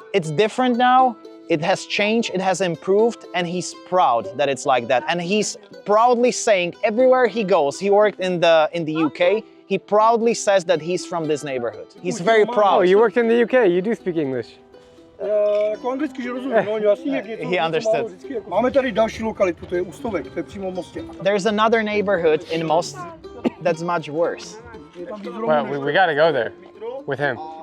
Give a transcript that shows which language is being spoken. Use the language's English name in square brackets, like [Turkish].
[English] It's different now. It has changed, it has improved, and he's proud that it's like that. And he's proudly saying everywhere he goes, he worked in the UK, he proudly says that he's from this neighborhood. He's very proud. Oh, you worked in the UK, you do speak English. [Czech] Jako anglicky, že rozumím, no, jasný, jak něco, [English] He understood. [Czech] vždycky, jako. Máme tady další lokalitu, to je Ústovek, to je přímo v Mostě. [English] There's another neighborhood in Most that's much worse. Well, we gotta go there with him.